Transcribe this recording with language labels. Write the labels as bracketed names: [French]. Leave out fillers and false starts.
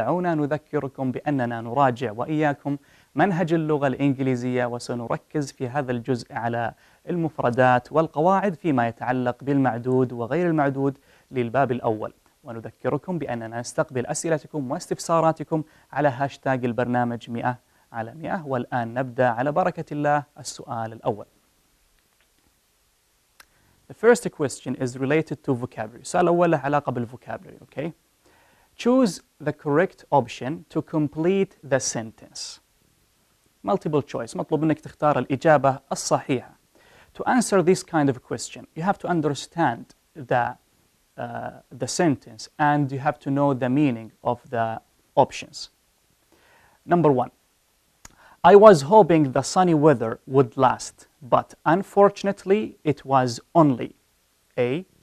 [Arabic] دعونا نذكركم بأننا نراجع وإياكم منهج اللغة الإنجليزية، وسنركز في هذا الجزء على المفردات والقواعد فيما يتعلق بالمعدود وغير المعدود للباب الأول. ونذكركم بأننا نستقبل أسئلتكم واستفساراتكم على هاشتاج البرنامج 100 على 100. والآن نبدأ على بركة الله السؤال الأول. [English] The first question is related to vocabulary. [Arabic] السؤال الأول له علاقة بالvocabulary. [English] Okay? Choose the correct option to complete the sentence. Multiple choice. [Arabic] مطلوب منك تختار الإجابة الصحيحة. [English] To answer this kind of question, you have to understand the sentence and you have to know the meaning of the options. Number one, I was hoping the sunny weather would last, but unfortunately it was only A.